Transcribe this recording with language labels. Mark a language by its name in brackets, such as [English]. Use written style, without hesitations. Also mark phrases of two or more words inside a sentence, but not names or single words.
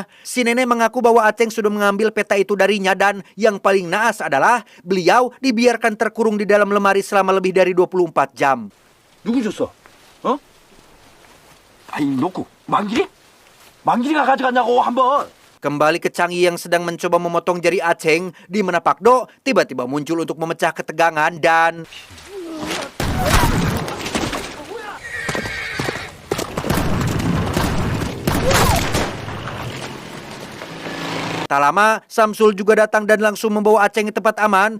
[Indonesian] Si nenek mengaku bahwa Aceng sudah mengambil peta itu darinya dan yang paling naas adalah beliau dibiarkan terkurung di dalam lemari selama lebih dari 24 jam. [Korean] 누구 줬어? 어? 아니 놓고 만길이? 만길이가 가져갔냐고 한번. [Indonesian] Kembali ke Changi yang sedang mencoba memotong jari Aceng, di mana Pakdo tiba-tiba muncul untuk memecah ketegangan dan... Tak lama, Samsul juga datang dan langsung membawa Aceng ke tempat aman.